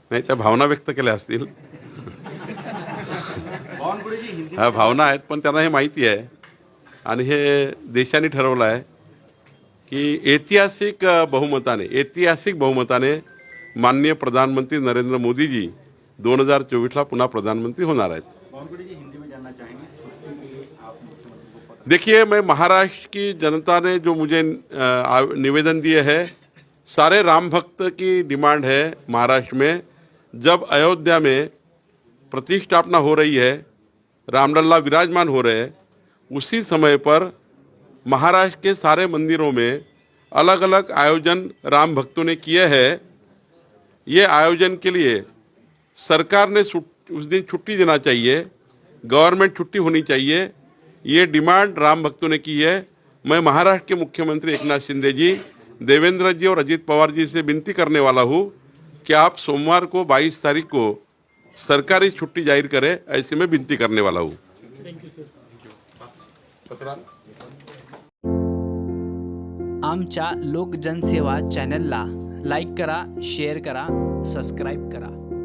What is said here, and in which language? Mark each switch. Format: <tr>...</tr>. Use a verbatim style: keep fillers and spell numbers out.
<mr>नाही त्या भावना व्यक्त केल्या असतील, ह्या भावना आहेत, पण त्यांना हे माहिती आहे आणि हे देशाने ठरवलं आहे की ऐतिहासिक अ, बहुमताने ऐतिहासिक बहुमताने माननीय प्रधानमंत्री नरेंद्र मोदीजी दोन हजार चोवीसला पुन्हा प्रधानमंत्री होणार आहेत.</mr> <hi>देखिए, मैं महाराष्ट्र की जनता ने जो मुझे अ, आव- निवेदन दिए है, सारे राम भक्त की डिमांड है महाराष्ट्र में. जब अयोध्या में प्रतिष्ठापना हो रही है, रामलला विराजमान हो रहे हैं, उसी समय पर महाराष्ट्र के सारे मंदिरों में अलग अलग आयोजन राम भक्तों ने किए हैं. ये आयोजन के लिए सरकार ने सु- उस दिन छुट्टी देना चाहिए, गवर्नमेंट छुट्टी होनी चाहिए. ये डिमांड राम भक्तों ने की है. मैं महाराष्ट्र के मुख्यमंत्री एकनाथ शिंदे जी, देवेंद्र जी और अजीत पवार जी से विनती करने वाला हूँ कि आप सोमवार को बाईस तारीख को सरकारी छुट्टी जाहिर करें, ऐसे में विनती करने वाला हूँ.</hi> <mr>आमच्या लोकजनसेवा चॅनलला लाईक करा, शेअर करा, सबस्क्राईब करा.</mr>